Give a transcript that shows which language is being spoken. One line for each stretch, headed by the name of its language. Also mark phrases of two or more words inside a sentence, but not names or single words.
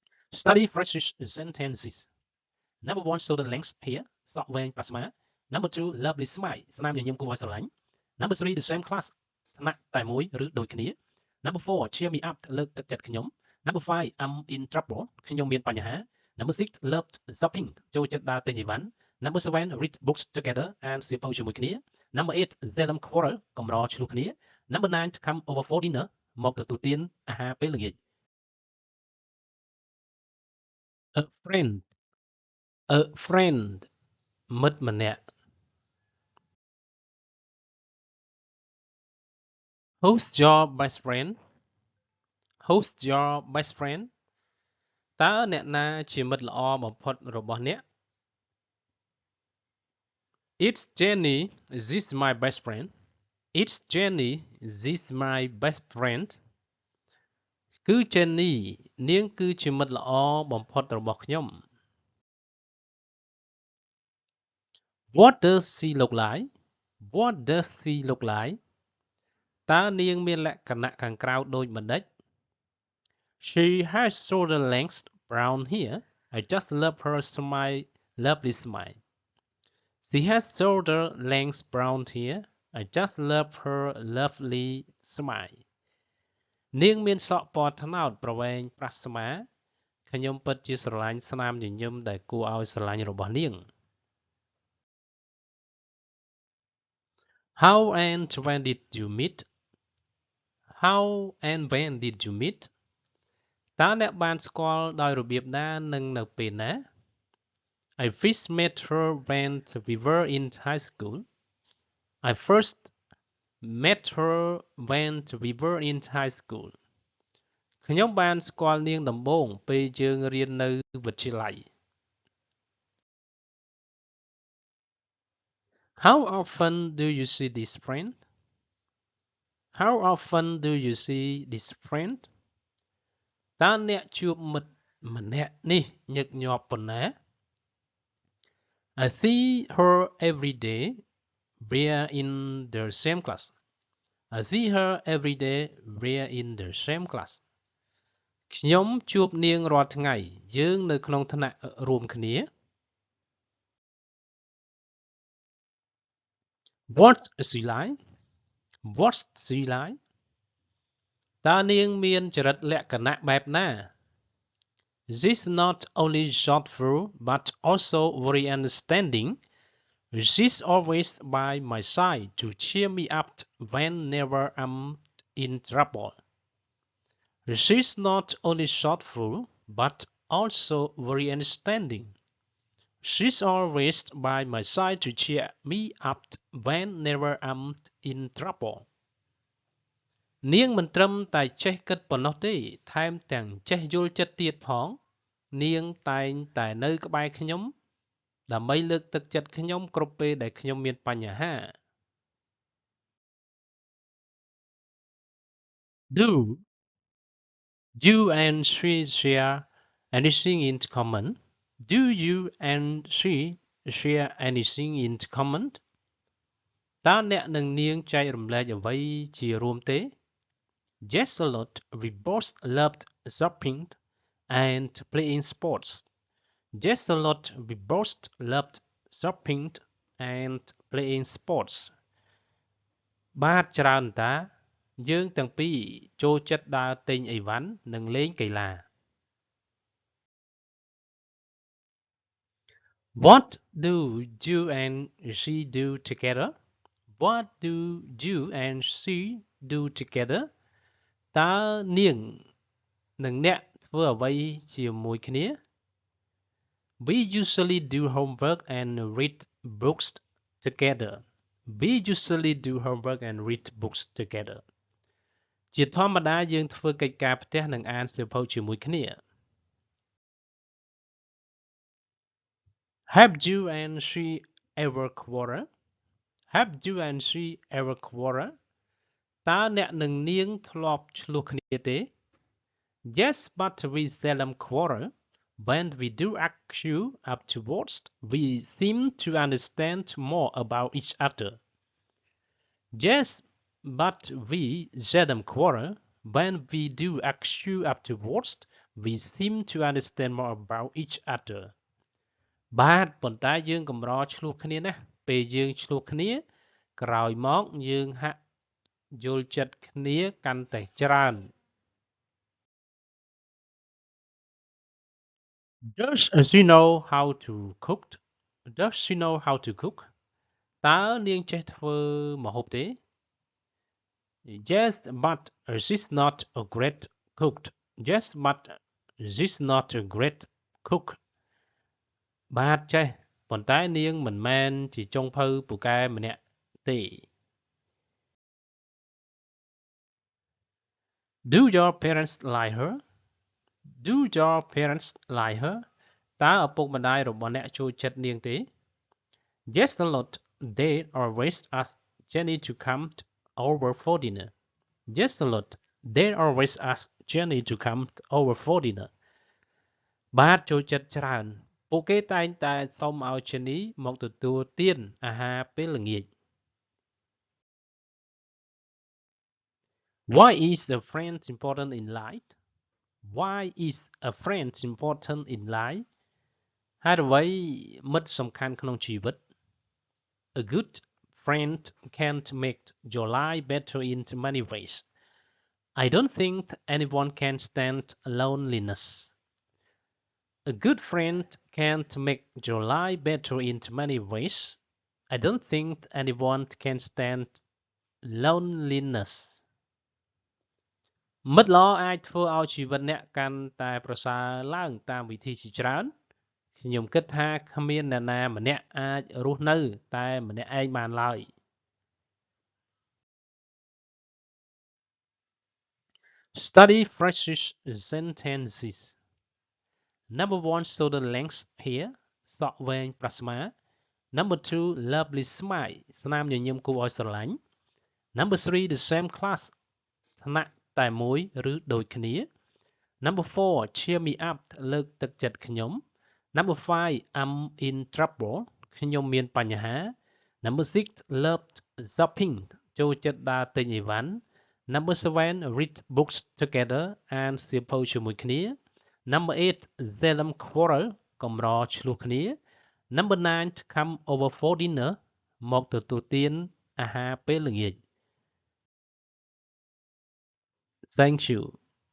English: Study French sentences. Number one, shoulder length here. Sọ quen plasma. Number two, lovely smile.
Khmer: ស្នាមញញឹមគួរឲ្យស្រឡាញ់
English: Number three, the same class.
Khmer: ថ្នាក់តែមួយឬដូចគ្នា
English: Number four, cheer me up.
Khmer: លើកទឹកចិត្តខ្ញុំ
English: Number five, I'm in trouble.
Khmer: ខ្ញុំមានបញ្ហា
English: Number six, loved shopping.
Khmer: ចូលចិត្តដើរទិញអីវ៉ាន់
English: Number seven, read books together.
Khmer: អានសៀវភៅជាមួយគ្នា
English: Number eight, seldom quarrel.
Khmer: កម្រឆ្លោះគ្នា
English: Number nine, to come over for dinner.
Khmer: មកទទួលទានអាហារពេលល្ងាច
English: A friend. A friend.
Khmer: មិត្តម្នាក់
English: Who's your best friend? Who's your best friend?
Khmer: តើអ្នកណាជាមិត្តល្អបំផុតរបស់អ្នក
English: It's Jenny. This is my best friend. It's Jenny. This is my best friend.
Khmer: គឺ Jenny នាងគឺជាមិត្តល្អបំផុតរបស់ខ្ញុំ
English: What does she look like? What does she look like?
Khmer: តើនាងមានលក្ខណៈខាងក្រៅដូចម្ដេច
English: She has shoulder length brown hair. I just love her smile, lovely smile. She has shoulder length brown hair. I just love her lovely smile.
Khmer: នាងមានសក់ពណ៌ត្នោតប្រវែងប្រះស្មាខ្ញុំពិតជាស្រឡាញ់ស្នាមញញឹមដែលគួរឲ្យស្រឡាញ់របស់នាង
English: How and when did you meet? How and when did you meet?
Khmer: តើអ្នកបានស្គាល់ដោយរបៀបណានិងនៅពេលណា
English: I first met her when we were in high school. I first met her when we were in high school.
Khmer: ខ្ញុំបានស្គាល់នាងដំបូងពេលយើងរៀននៅវិទ្យាល័យ
English: How often do you see this friend? How often do you see this friend?
Khmer: តើអ្នកជួបមិត្តម្នាក់នេះញឹកញាប់ប៉ុណ្ណា
English: I see her every day. We're in the same class. I see her every day. We're in the same class.
Khmer: ខ្ញុំជួបនាងរាល់ថ្ងៃយើងនៅក្នុងថ្នាក់រួមគ្នា
English: What's she like? What's she like?
Khmer: តើនាងមានចរិតលក្ខណៈបែបណា
English: She's not only thoughtful but also very understanding. She's always by my side to cheer me up whenever I'm in trouble. She's not only thoughtful but also very understanding. She's always by my side to cheer me up whenever I'm in trouble.
Khmer: នាងមិនត្រឹមតែចេះគិតប៉ុណ្ណោះទេថែមទាំងចេះយល់ចិត្តទៀតផងនាងតែងតែនៅក្បែរខ្ញុំដើម្បីលើកទឹកចិត្តខ្ញុំគ្រប់ពេលដែលខ្ញុំមានបញ្ហា
English: Do you and she share anything in common? Do you and she share anything in common?
Khmer: តើអ្នកនិងនាងចែករំលែកអ្វីជារួមទេ
English: Yes, a lot. We both loved shopping and playing sports. Yes, a lot. We both loved shopping and playing sports.
Khmer: បាទច្រើនតាយើងទាំងពីរចូលចិត្តដើរទិញអីវ៉ាន់និងលេងកីឡា
English: What do you and she do together? What do you and she do together?
Khmer: តើនាងនិងអ្នកធ្វើអ្វីជាមួយគ្នា
English: We usually do homework and read books together. We usually do homework and read books together.
Khmer: ជាធម្មតាយើងធ្វើកិច្ចការផ្ទះនិងអានសៀវភៅជាមួយគ្នា
English: Have you and she ever quarrel? Have you and she ever quarrel?
Khmer: តើអ្នកនិងនាងធ្លាប់ឆ្លោះគ្នាទេ
English: Yes, but we seldom quarrel. When we do argue afterwards, we seem to understand more about each other. Yes, but we seldom quarrel. When we do argue afterwards, we seem to understand more about each other
Khmer: បាទប៉ុន្តែយើងកម្រឆ្លោះគ្នាណាស់ពេលយើងឆ្លោះគ្នាក្រោយមកយើងហាក់យល់ចិត្តគ្នាកាន់តែច្រើន
English: Does she know how to cook Does she know how to cook
Khmer: តើនាងចេះធ្វើម្ហូបទេ
English: Yes but she's not a great cook Yes but she's not a great cook
Khmer: បាទចេះប៉ុន្តែនាងមិនមែនជាចុងភៅពូកែម្នាក់ទេ
English: Do your parents like her Do your parents like her
Khmer: តើឪពុកម្ដាយរបស់អ្នកចូលចិត្តនាងទេ
English: Yes a lot they always ask Jenny to come over for dinner Yes a lot they always ask Jenny to come over for dinner
Khmer: បាទចូលចិត្តច្រើនពួកគេតែងតែសុំឲ្យ Jenny មកទទួលទានអាហារពេលល្ងាច
English: Why is a friend important in life Why is a friend important in life
Khmer: ហេតុអ្វីមិត្តសំខាន់ក្នុងជីវិត
English: A good friend can make your life better in many ways I don't think anyone can stand loneliness A good friend can make your life better in many ways I don't think anyone can stand loneliness
Khmer: មិត្តល្អអាចធ្វើឲ្យជីវិតអ្នកកាន់តែប្រសើរឡើងតាមវិធីជាច្រើនខ្ញុំគិតថាគ្មានអ្នកណាម្នាក់អាចរស់នៅតែម្នាក់ឯងបានឡើយ
English: Study phrases sentences Number 1 shoulder length here
Khmer: សក់វែងប្រស្មា
English: Number 2 lovely smile
Khmer: ស្នាមញញឹមគួរឲ្យស្រឡាញ់
English: Number 3 the same class
Khmer: ថ្នាក់តែមួយឬដូចគ្នា
English: Number 4 cheer me up លើ
Khmer: កទឹកចិត្តខ្ញុំ
English: Number 5 I'm in trouble
Khmer: ខ្ញុំមានបញ្ហា
English: Number 6 love shopping
Khmer: ចូលចិត្តដើរទិញអីវ៉ាន់
English: Number 7 read books together
Khmer: អានសៀវភៅជាមួយគ្នា
English: Number 8 seldom quarrel
Khmer: កម្រឆ្លោះគ្នា
English: Number 9 come over for dinner
Khmer: មកទទួលទានអាហារពេលល្ងាច
English: Thank you